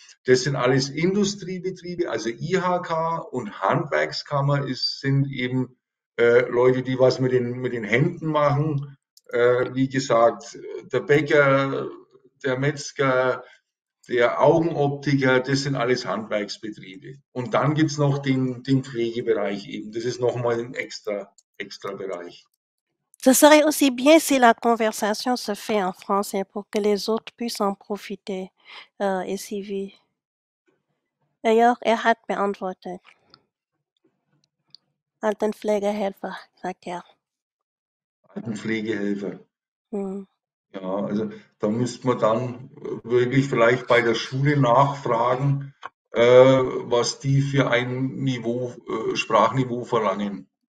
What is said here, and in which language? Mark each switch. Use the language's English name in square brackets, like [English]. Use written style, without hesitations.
[German] Das sind alles Industriebetriebe, also IHK, und Handwerkskammer sind eben Leute, die was mit den Händen machen. Wie gesagt, der Bäcker, der Metzger, der Augenoptiker, das sind alles Handwerksbetriebe. Und dann gibt es noch den Pflegebereich eben. Das ist nochmal ein extra Bereich. [French] Ce serait aussi bien si la conversation se fait en français pour que les autres puissent en profiter, SIV. [German] Jörg, hat beantwortet. Altenpflegehelfer, sagt er. Altenpflegehelfer. Hm. Ja, also da müsste man dann wirklich vielleicht bei der Schule nachfragen, was die für ein Niveau, Sprachniveau verlangen.